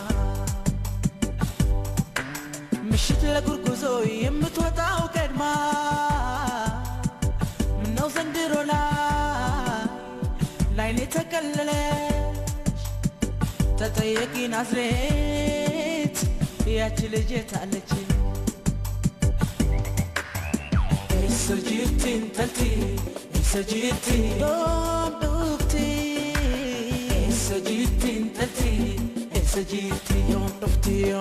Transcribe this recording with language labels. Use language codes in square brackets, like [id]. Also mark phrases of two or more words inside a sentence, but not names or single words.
[am] ምሽት ለጉርጉዞ የምትወጣው ቀድማ ምነው ዘንድሮ ላይኔ ተከለለች ተጠየቂ ናዝሬት ያቺ ልጅ የታለች [om] Essa jirti intalti Essa jirti yondufti Essa jirti intalti Essa jirti yondufti